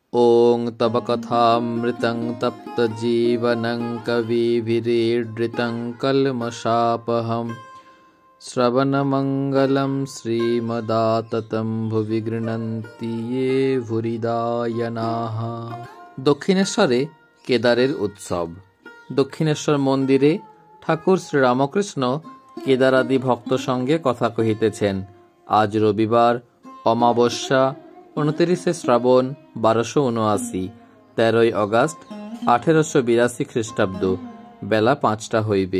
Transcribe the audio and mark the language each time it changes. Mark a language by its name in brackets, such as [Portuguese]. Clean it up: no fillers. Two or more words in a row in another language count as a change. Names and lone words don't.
[Sanskrit] ॐ तव कथामृतं तप्तजीवनं कविभिरीडृतं कल्मषापहं श्रवणमङ्गलं श्रीमदाततं भुवि गृह्णन्ति ये ভুরিদায়নাः। [Bangla] দক্ষিণেশ্বরে কেদারের উৎসব। দক্ষিণেশ্বর মন্দিরে ঠাকুর শ্রীরামকৃষ্ণ কেদারাদি ভক্ত সঙ্গে কথা কহিতেছেন। আজ রবিবার, অমাবস্যা, 29 শ্রাবণ 1279, 13 অগস্ট 1882 খ্রিস্টাব্দ, বেলা 5টা হইবে।